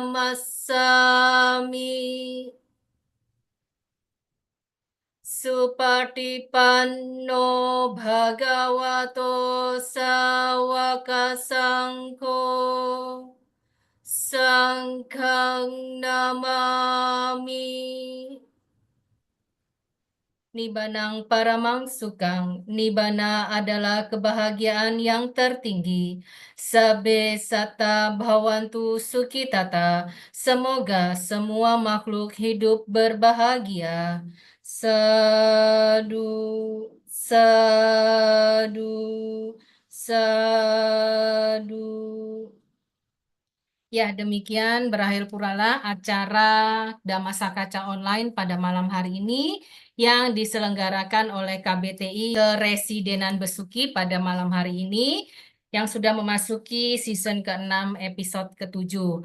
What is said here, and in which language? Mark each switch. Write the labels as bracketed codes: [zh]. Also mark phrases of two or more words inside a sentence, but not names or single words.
[pi] Namassami Supatipanno Bhagavato Sawaka Sangho Sangkhang Namami Nibbanang paramang sukang. [id] Nibbana adalah kebahagiaan yang tertinggi. [pi] Sabbe satta bhavantu sukhitata. [id] Semoga semua makhluk hidup berbahagia. [pi] Sadu, sadu, sadu. [id] Ya, demikian berakhir pula acara Dhammasakaca Online pada malam hari ini yang diselenggarakan oleh KBTI Keresidenan Besuki pada malam hari ini yang sudah memasuki season ke-6 episode ke-7.